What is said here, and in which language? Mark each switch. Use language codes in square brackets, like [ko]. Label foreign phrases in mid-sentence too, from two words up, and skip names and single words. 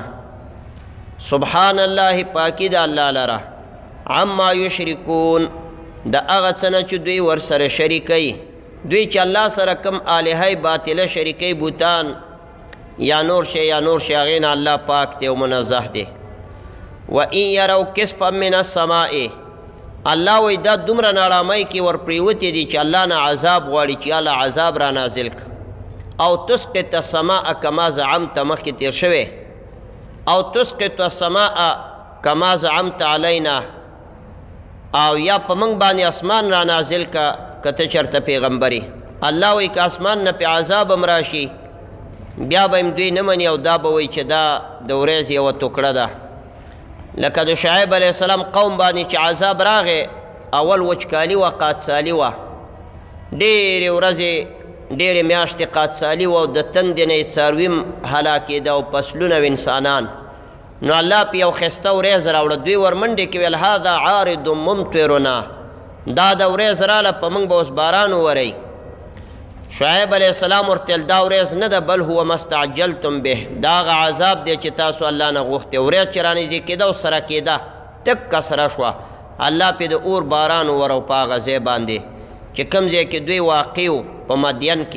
[ar] سبحان الله [ps] پاکی د الله لره [ar] عما یشرکون [ps] د هغه څه نه چې دوی ورسره شریکوي. دوی چې الله سره کوم الهه باطله شریکوي بوتان یا نور شی هغې نه الله پاک دی او منزه دی. [ar] وَإِن يَرَوْا كِسْفًا مِّنَ السَّمَاءِ، [ps] الله وایي دا دومره ناړامۍ کې ورپرېوتې دي چې الله نه عذاب غواړي چې الله عذاب را نازل کړه. [ar] او تسقط السماء کما زعمت، [ps] مخکې تیر شوی، [ar] او تسقط السماء کما زعمت علینا، [ps] او یا په موږ باندې اسمان را نازل که ته چېرته پیغمبري. الله وایي که اسمان نه پې عذاب هم راشي بیا به هم دوی نه مني او دا به وایي چې دا د ورځې یوه ټوکړه ده. لکه د شعیب [ar] علیه السلام [ps] قوم باندې چې عذاب راغی اول وچکالي وه قادسالي وه، ډېرې ورځې ډېرې میاشتې قادسالي وه او د تندې نه یې څاروي هم هلاکېده او فصلونه او انسانان. نو الله په یو ښایسته ورځ راوړه. دوی ورمنډې کې ویل [ar] هذا عارض ممطرنا، [ps] دا د ورځ راله په موږ به اوس باران وورئ. شعیب [ar] علیه السلام [ps] ورته ویل دا ورځ نه ده، [ar] بل هو ما استعجلتم به، [ps] دا هغه عذاب دی چې تاسو الله نه غوښتې. ورځ چې رانږدې کېده او سره کېده ټکه سره شوه، الله پې د اور باران وورو په هغه ځای باندې چې کوم ځای کې دوی واقع وو په مدین کې.